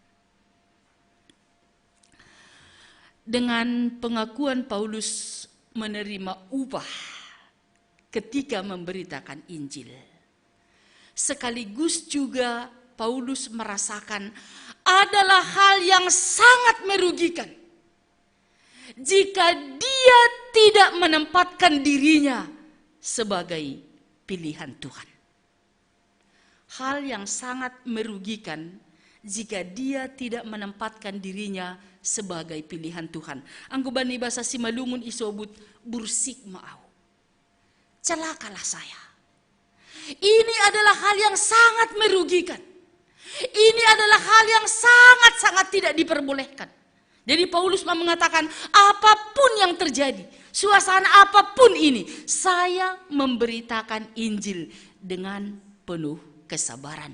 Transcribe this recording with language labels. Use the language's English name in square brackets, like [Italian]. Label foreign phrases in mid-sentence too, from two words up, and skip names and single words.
[Indonesian] Dengan pengakuan Paulus menerima upah ketika memberitakan Injil, sekaligus juga Paulus merasakan adalah hal yang sangat merugikan jika dia tidak menempatkan dirinya sebagai pilihan Tuhan. Hal yang sangat merugikan jika dia tidak menempatkan dirinya sebagai pilihan Tuhan. [Batak Simalungun] Angguban bahasa Simalungun isobut bursik maau. [Indonesian] Celakalah saya. Ini adalah hal yang sangat merugikan. Ini adalah hal yang sangat-sangat tidak diperbolehkan. Jadi Paulus mengatakan apapun yang terjadi, suasana apapun ini, saya memberitakan Injil dengan penuh kesabaran.